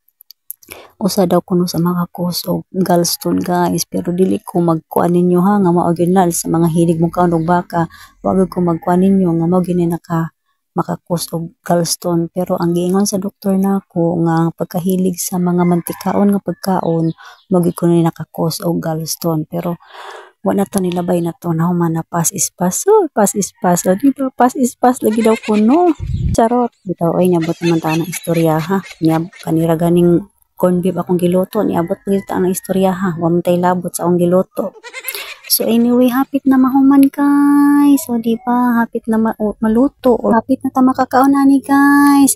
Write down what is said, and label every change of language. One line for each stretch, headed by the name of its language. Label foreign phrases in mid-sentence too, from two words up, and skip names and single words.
Cebuano: usa daw kuno sa mga cause og gallstone guys pero dili ko magkuan ninyo ha nga mao gyud sa mga hilig mong kaon og baka wag ko magkuan ninyo nga mao gini makakos og gallstone pero ang giingon sa doktor nako nga pagkahilig sa mga mantikaon nga pagkaon magi ko ni nakakos og gallstone pero wa na to nilabay na to nahuman na
English: pass is pass
Cebuano: di ba
English: pass is pass
Cebuano: lagi daw kuno charot bitaw ay niabot man ta ang istorya ha kanira ganing corned beef akong giluto niabot pud ta ang istorya ha wa man tay labot sa akong giluto. So anyway, hapit na mahuman guys. So di ba, hapit na maluto or hapit na ta makakaon ani guys.